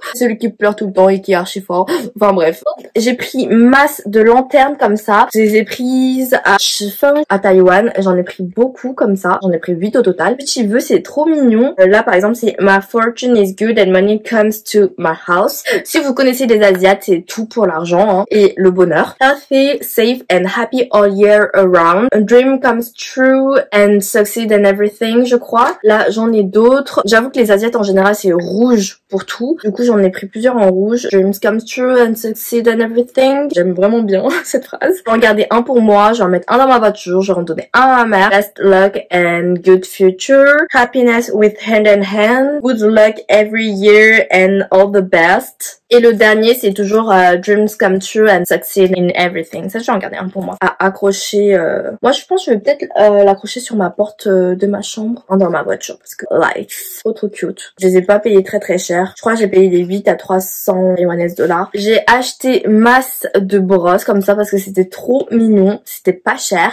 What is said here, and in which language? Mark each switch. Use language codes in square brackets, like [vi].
[fr] Celui qui pleure tout le temps et qui est archi fort. Enfin bref. J'ai pris masse de lanternes comme ça. Je les ai prises à Shifeng à Taïwan. J'en ai pris beaucoup comme ça. J'en ai pris 8 au total. Petit vœu, c'est trop mignon. Là par exemple c'est [en] My fortune is good and money comes to my house. [fr] Si vous connaissez les Asiates, c'est tout pour l'argent hein, et le bonheur. [en] Healthy, safe and happy all year around. A dream comes true and succeed in everything, [fr] je crois. Là j'en ai d'autres. J'avoue que les Asiates en général c'est rouge pour tout. Du coup j'en ai pris plusieurs en rouge. [en] Dreams come true and succeed in everything. [fr] J'aime vraiment bien cette phrase. Je vais en garder un pour moi. Je vais en mettre un dans ma voiture. Je vais en donner un à ma mère. [en] Best luck and good future. Happiness with hand in hand. Good luck every year and all the best. [fr] Et le dernier, c'est toujours [en] Dreams come true and succeed in everything. [fr] Ça, je vais en garder un pour moi. À accrocher. Moi, je pense que je vais peut-être l'accrocher sur ma porte de ma chambre. Dans ma voiture. Parce que life. Trop cute. Je les ai pas payés très cher. Je crois que j'ai payé les 8 à 300 $. J'ai acheté masse de brosses comme ça parce que c'était trop mignon. C'était pas cher.